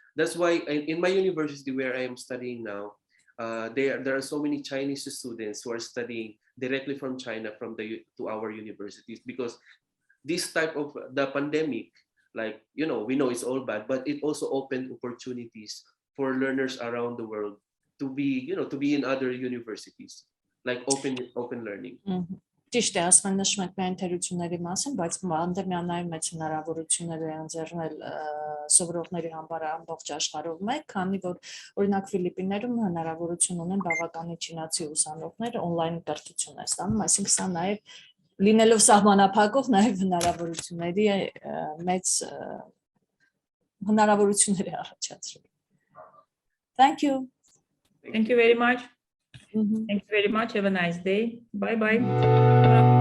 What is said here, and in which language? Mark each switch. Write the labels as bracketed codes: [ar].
[en] That's why in my university where I am studying now, there are so many Chinese students who are studying directly from China to our universities, because this type of the pandemic, we know it's all bad, but it also opened opportunities for learners around the world to be in other universities, like open learning. [hy] Ճիշտ է, ասում են նշում ենք միայն թերությունների մասին, բայց պանդեմիան նաև մեծ հնարավորություններ է ընձեռնել սովորողների համար ամբողջ աշխարհով մեկ, քանի որ օրինակ Ֆիլիպիններում հնարավորություն ունեն բավականին չինացի ուսանողներ on-line կրթություն է ստանում, այսինքն սա նաև լինելով սահմանափակող նաև հնարավորությունների մեծ հնարավորություններ է առաջացրել. [en] Thank you. Thank you very much. Thank you very much. Have a nice day. Bye bye.